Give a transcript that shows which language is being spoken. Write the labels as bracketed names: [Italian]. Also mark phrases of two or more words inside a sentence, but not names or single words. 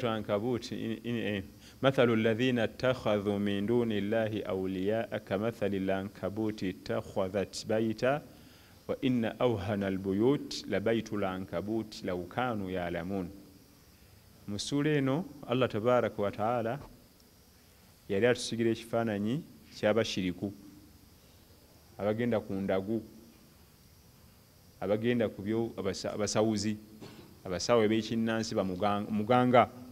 [Arabic] Ankabut مثل الذين اتخذوا من دون الله أولياء كمثل العنكبوت اتخذت بيتا وإن أوهن البيوت لبيت العنكبوت لو كانوا يعلمون. [Ganda] Musuleno [Arabic] الله تبارك وتعالى [Ganda] yali atusigira ekifaananyi ky'abashiriku abagenda ku ndagu abagenda ku byo abasawuzi abasawo b'ekinnansi muganga.